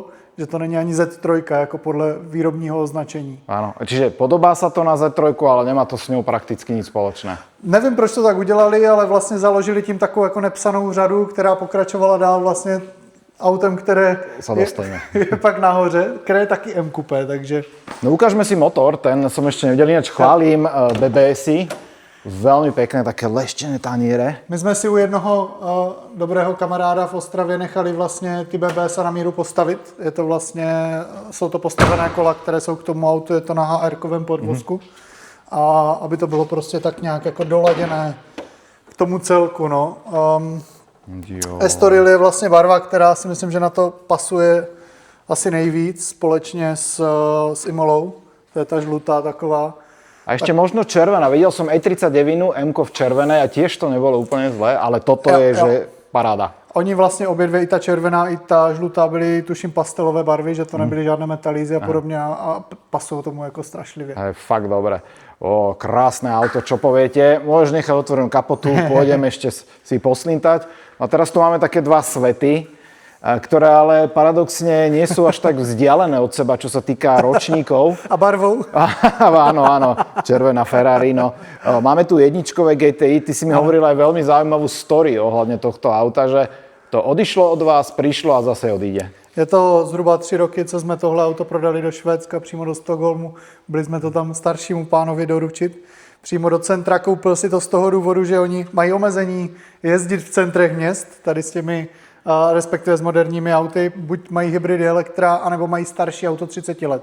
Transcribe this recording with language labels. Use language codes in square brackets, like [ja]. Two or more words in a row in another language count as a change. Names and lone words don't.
[cs] Že to není ani Z3, jako podle výrobního označení. [sk] Áno, čiže podobá sa to na Z3, ale nemá to s ňou prakticky nic spoločné. [cs] Nevím, proč to tak udělali, ale vlastně založili tím takovou jako nepsanou řadu, která pokračovala dál vlastně autem, které je pak nahoře, které je taky M Coupé, takže... [sk] No ukážme si motor, ten som ešte nevidel, ináč chválím BBSy. Veľmi pekné, také leštené taniere. [cs] My jsme si u jednoho dobrého kamaráda v Ostravě nechali vlastně ty BBS na míru postavit. Je to vlastně, jsou to postavené kola, které jsou k tomu autu, je to na HR-kovém podvozku. A aby to bylo prostě tak nějak jako doladěné k tomu celku, no. Estoril je vlastně barva, která si myslím, že na to pasuje asi nejvíc společně s Imolou. To je ta žlutá taková. [sk] A ešte možno červená. Videl som E39, M-ko v červenej a tiež to nebolo úplne zlé, ale toto je, že paráda. [cs] Oni vlastně obě dvě, i ta červená, i ta žlutá, byly tuším pastelové barvy, že to nebyly žádné metalízy a podobně a pasují tomu jako strašlivě. [sk] Je fakt dobré. Krásne auto, čo poviete? Môžeš nechať otvorenú kapotu, pôjdeme ešte si poslintať. A teraz tu máme také dva svety, ktoré ale paradoxne nie sú až tak vzdialené od seba, čo sa týka ročníkov. [cs] A barvou? [sk] Áno, červená Ferrari. No. Máme tu jedničkové GTI, ty si mi hovoril aj veľmi zaujímavú story ohľadne tohto auta, že to odišlo od vás, prišlo a zase odíde. [cs] Je to zhruba 3 roky, co jsme tohle auto prodali do Švédska, přímo do Stockholmu. Byli jsme to tam staršímu pánovi doručit. Přímo do centra, koupil si to z toho důvodu, že oni mají omezení jezdit v centrech měst, tady s těmi respektive s moderními auty, buď mají hybridy elektra, anebo mají starší auto 30 let.